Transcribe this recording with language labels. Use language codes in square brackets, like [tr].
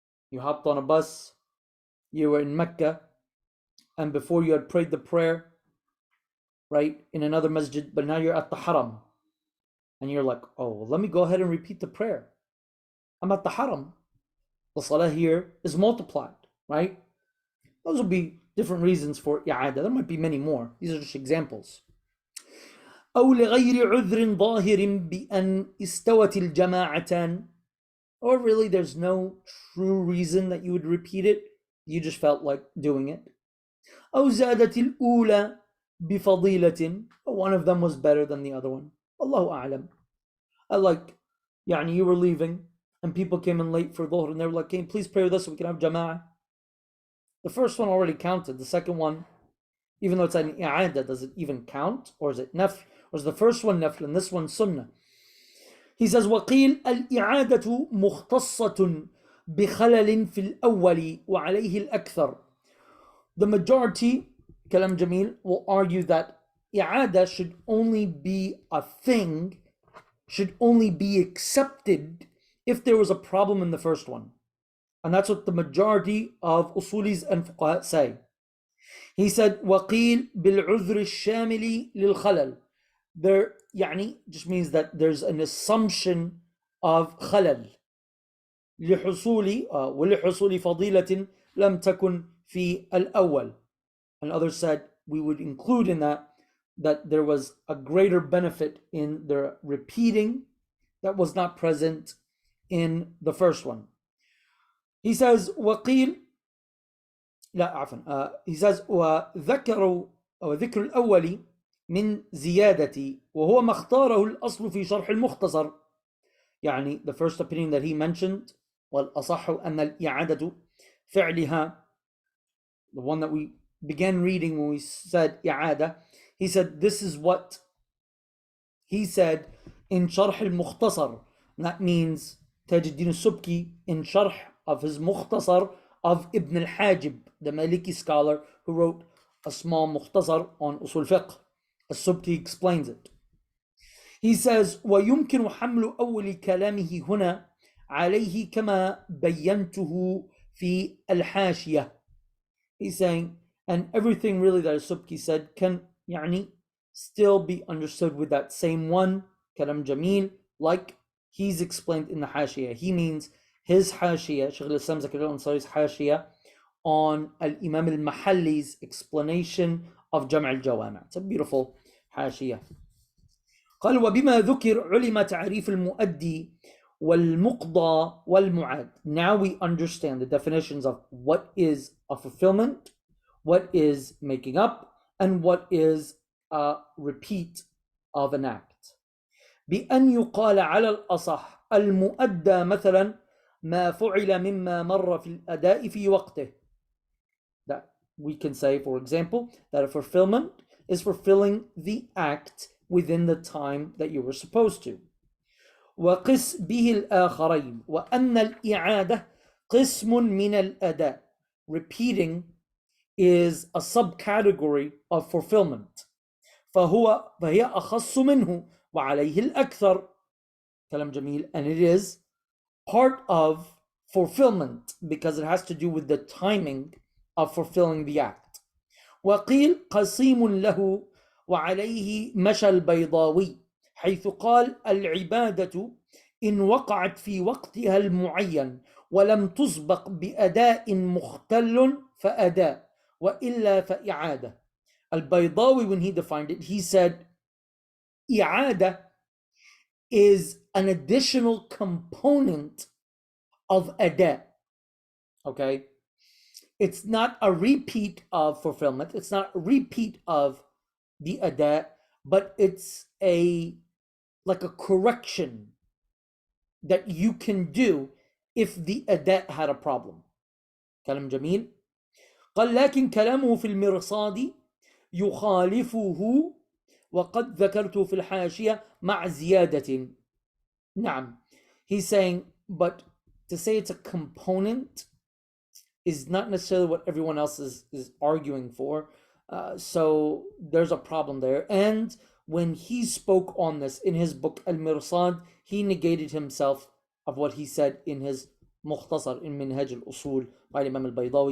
[en] You hopped on a bus, you were in Mecca, and before you had prayed the prayer, right, in another masjid, but now you're at the haram. And you're like, oh, well, let me go ahead and repeat the prayer. I'm at the haram. The salah here is multiplied, right? Those will be different reasons for i'ada. There might be many more. These are just examples. [ar] أو لغير عذر ظاهر بأن استوت الجماعتان. [en] Or really there's no true reason that you would repeat it. You just felt like doing it. [ar] أو زادت الأولى بفضيلة. [en] One of them was better than the other one. Allahu a'lam. Like, [ar] يعني [en] you were leaving and people came in late for Dhuhr and they were like, can you please pray with us so we can have jama'ah? The first one already counted. The second one, even though it's an i'ada, does it even count? Or is it nafl? Or is the first one nafl and this one sunnah? He says, [ar] وقيل الإعادة مختصة بخلل في الأول وعليه الأكثر. [en] The majority, kalam jamil, will argue that i'ada should only be a thing, should only be accepted if there was a problem in the first one. And that's what the majority of usulis and fuqaha say. He said, [ar] وَقِيل بِالْعُذْرِ الشَّامِلِ لِلْخَلَلِ. [en] There, [ar] يعني, [en] just means that there's an assumption of خلل. [ar] لحصول ولحصول فضيلة لم تكن في الأول. [en] And others said, we would include in that there was a greater benefit in the repeating that was not present in the first one. He says, [ar] وقيل لا عفوا [en] he says [ar] وذكروا أو ذكر الأول من زيادة وهو ما اختاره الأصل في شرح المختصر. يعني [en] the first opinion that he mentioned [ar] والأصح أن الإعادة فعلها, [en] the one that we began reading when we said إعادة, he said this is what he said in [ar] شرح المختصر. [en] And that means Taj al-Din al-Subki in شرح of his مختصر of Ibn al-Hajib, the Maliki scholar who wrote a small mukhtasar on usul fiqh. As-Subki explains it. He says, [ar] ويمكن حمل أول كلامه هنا عليه كما بينته في الحاشية. [en] He's saying, and everything really that As-Subki said can [ar] يعني [en] still be understood with that same one, kalam jamil, like he's explained in the Hashiyah. He means his Hashiyah, Shaykh al-Islam Zakaria al-Ansari's Hashiyah on Al-Imam al-Mahalli's explanation of Jam' al-Jawami'. It's a beautiful Hashiyah. [ar] قال وبما ذكر علم تعريف المؤدي والمقضى والمعاد. [en] Now we understand the definitions of what is a fulfillment, what is making up, and what is a repeat of an act. [ar] بأن يقال على الأصح المؤدى مثلا ما فعل مما مر في الأداء في وقته. [en] That we can say, for example, that a fulfillment is fulfilling the act within the time that you were supposed to. [ar] وقس به الآخرين وأن الإعادة قسم من الأداء. [en] Repeating is a subcategory of fulfillment. [ar] فهي أخص منه وعليه الأكثر. كلام جميل. [en] And it is part of fulfillment because it has to do with the timing of fulfilling the act. [ar] وقيل قسيم له وعليه مشى البيضاوي حيث قال العبادة إن وقعت في وقتها المعين ولم تسبق بأداء مختل فأداء وإلا فإعادة. [en] Al-Baydawi, when he defined it, he said إعادة is an additional component of ada. Okay, it's not a repeat of fulfillment, it's not a repeat of the ada, but it's like a correction that you can do if the ada had a problem. كلام جميل. [ar] قال لكن كلامه في المرصاد يخالفه وقد ذكرته في الحاشية مع زيادة. نعم. [en] He's saying, but to say it's a component is not necessarily what everyone else is arguing for. So there's a problem there. And when he spoke on this in his book Al-Mirsad, he negated himself of what he said in his Mukhtasar in Minhaj al-Usul by Imam al-Baydawi.